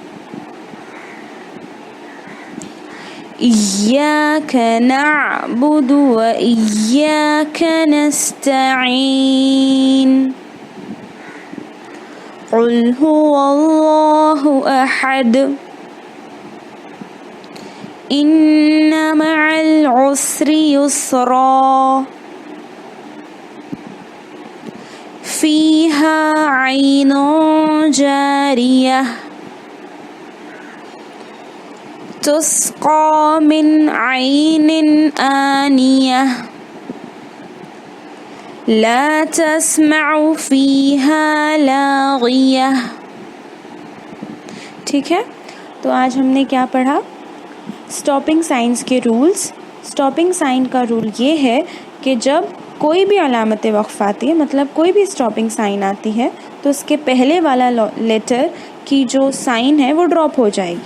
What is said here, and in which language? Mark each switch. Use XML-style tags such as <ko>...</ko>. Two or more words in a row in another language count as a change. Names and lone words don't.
<ar>إياك نعبد وإياك نستعين. قل هو الله أحد، إن مع العسر يسرا، فيها عين جارية، تسقى من عين آنية. لا تسمع فيها لاغية.</ar> <ur>ٹھیک ہے، تو آج ہم نے کیا پڑھا?</ur> <en>stopping signs</en> <ur>کے رولز.</ur> <en>stopping sign</en> <ur>کا رول یہ ہے کہ جب کوئی بھی علامت وقف آتی ہے، مطلب کوئی بھی</ur> <en>stopping sign</en> <ur>آتی ہے، تو اس کے پہلے والا لیٹر کی جو سائن ہے وہ ڈراپ ہو جائے گی.</ur>